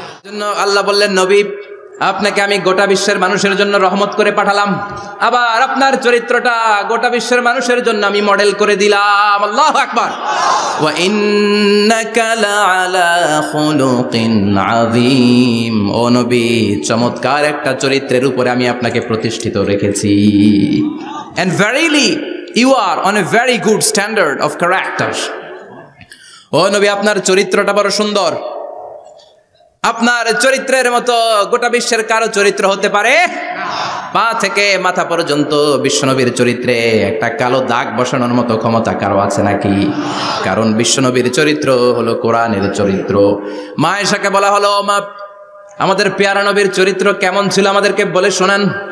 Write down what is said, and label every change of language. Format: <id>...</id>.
<bn>জন্য আল্লাহ বললেন, নবী আপনাকে আমি গোটা বিশ্বের মানুষের জন্য রহমত করে পাঠালাম, আবার আপনার চরিত্রটা গোটা বিশ্বের মানুষের জন্য আমি মডেল করে দিলাম। আল্লাহু আকবার।</bn> <ar>ওয়া ইন্নাকা লাআলা খুলুকিন আযীম,</ar> <bn>ও নবী চমৎকার একটা চরিত্রের উপরে আমি আপনাকে প্রতিষ্ঠিত রেখেছি।</bn> <en>And verily you are on a very good standard of character.</en> <bn>ও নবী আপনার চরিত্রটা বড় সুন্দর। আপনার চরিত্রের মতো গোটা বিশ্বের কারো চরিত্র হতে পারে পা থেকে মাথা পর্যন্ত বিশ্বনবীর চরিত্রে একটা কালো দাগ বসানোর মতো ক্ষমতা কারো আছে নাকি? কারণ বিশ্বনবীর চরিত্র হলো কোরআনের চরিত্র। মা আয়েশাকে বলা হলো, মা আমাদের পেয়ারা নবীর চরিত্র কেমন ছিল আমাদেরকে বলে শোনান।</bn>